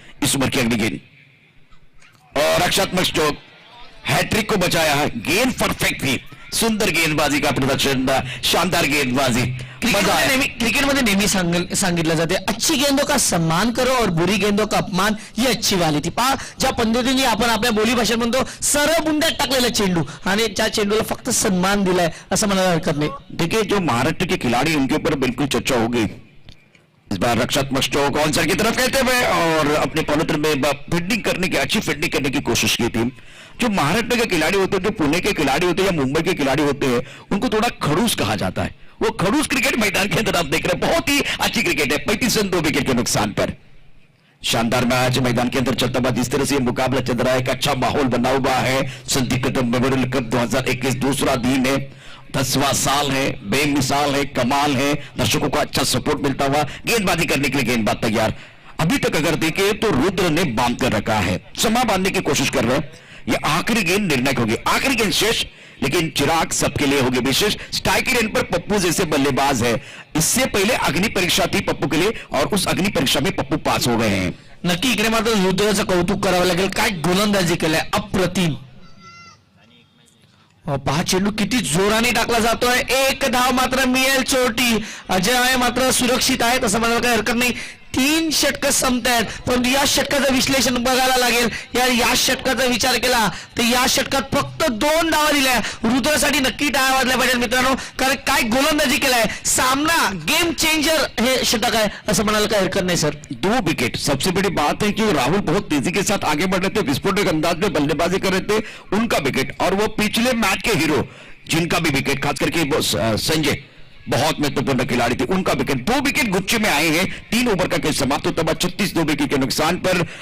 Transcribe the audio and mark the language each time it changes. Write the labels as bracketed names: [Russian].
[Hindi] इस ओवर की अगली गेंद और रक्षात्मक स्ट्रोक, हैट्रिक को बचाया है, गेंद परफेक्ट थी, सुंदर गेंदबाजी का प्रदर्शन, शानदार गेंदबाजी, मजा आया। [Marathi] क्रिकेटमध्ये नेहमी सांगितलं जाते [Hindi] अच्छी गेंदों का सम्मान करो और बुरी गेंदों का अपमान, ये अच्छी वाली थी। [Marathi] पहा ज्या पद्धतीने आपण आपल्या बोली भाषेत म्हणतो सरळ बुंद्यात टाकलेला चेंडू आणि त्या चेंडूला फक्त सन्मान दिलाय असं म्हणायला हरकत नहीं। [Hindi] देखिए जो महाराष्ट्र के खिलाड़ी उनके ऊपर बिल्कुल चर्चा होगी। इस बार रक्षात्मक स्ट्रोक ऑन साइड की तरफ कहते हुए और अपने पॉलिटर में फील्डिंग करने की, अच्छी फील्डिंग करने की कोशिश की थी। जो महाराष्ट्र के खिलाड़ी होते हैं, जो पुणे के खिलाड़ी होते हैं या मुंबई के खिलाड़ी होते हैं, उनको थोड़ा खड़ूस कहा जाता है। वो खड़ूस क्रिकेट मैदान के अंदर आप देख रहे हैं, बहुत ही अच्छी क्रिकेट है। 35 रन 2 विकेट के नुकसान पर शानदार मैच मैदान के अंदर चलता हुआ, जिस तरह से मुकाबला चल रहा है, एक अच्छा माहौल बना हुआ है। संदीप कदम मेमोरियल कप 2021 दूसरा दिन है, 10वां साल है, बेमिसाल है, कमाल है, दर्शकों का अच्छा सपोर्ट मिलता हुआ, गेंदबाजी करने के लिए गेंदबाज तैयार। अभी तक अगर देखें तो रुद्र ने बांध कर रखा है, समा बांधने की कोशिश कर रहे हैं। ये आखिरी गेंद निर्णायक होगी, आखिरी गेंद शेष, लेकिन चिराग सबके लिए होगी विशेष। स्ट्राइक रेंज पर पप्पू जैसे बल्लेबाज है, इससे पहले अग्नि परीक्षा थी पप्पू के लिए और उस अग्नि परीक्षा में पप्पू पास हो गए हैं। [Marathi] नक्की इकडे मात्र रुद्राचं कौतुक करावं लागेल, काय गोलंदाजी केलाय, अप्रतिम। पहा चेंडू किती जोराने टाकला जातोय, एक धाव मात्र मिळेल चोटी। अजय मात्र सुरक्षित आहे असं म्हणायला काही हरकत नाही। 3 षटकं संपतायत, परंतु या षटकाचं विश्लेषण बघायला लागेल. या षटकाचा विचार केला तर या षटकात फक्त 2 धावा दिल्या. रुद्रासाठी नक्की टाळ्या वाजल्या पाहिजे मित्रांनो, कारण काय गोलंदाजी केलाय. सामना गेम चेंजर हे षटक आहे असं म्हणायला काही हरकत नाही सर. 2 विकेट. [Hindi] सबसे बड़ी बात है कि राहुल बहुत तेजी के साथ आगे बढ़ रहे थे, विस्फोटक अंदाज में बल्लेबाजी कर रहे थे, उनका विकेट. और वो पिछले मैच के हीरो जिनका भी विकेट, खास करके वो संजय बहुत महत्वपूर्ण खिलाड़ी थे, उनका विकेट. 2 विकेट गुच्छे में आए हैं. 3 ओवर का खेल समाप्त होता है 36 2 विकेट के नुकसान पर.